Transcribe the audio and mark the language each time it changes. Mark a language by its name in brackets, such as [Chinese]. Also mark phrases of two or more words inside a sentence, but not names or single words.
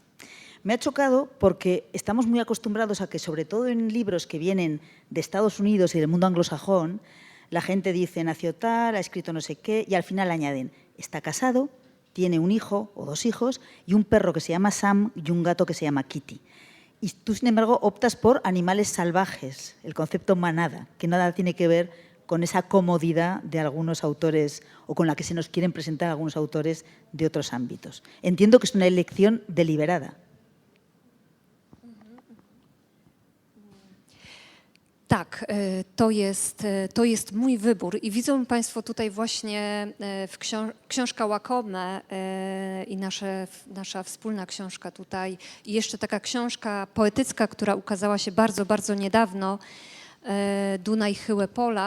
[Spanish] Me ha chocado porque estamos muy acostumbrados a que, sobre todo en libros que vienen de Estados Unidos y del mundo anglosajón, la gente dice, nació tal, ha escrito no sé qué, y al final añaden, está casado, tiene un hijo o 2 hijos y un perro que se llama Sam y un gato que se llama Kitty. Y tú, sin embargo, optas por animales salvajes, el concepto manada, que nada tiene que ver con esa comodidad de algunos autores o con la que se nos quieren presentar algunos autores de otros ámbitos. Entiendo que es una elección deliberada. [Polish] Tak, to jest mój wybór i widzą Państwo tutaj właśnie książka Łakome i nasza wspólna książka tutaj i jeszcze taka książka poetycka, która ukazała się bardzo, bardzo niedawno, Dunaj Chyłe Pola.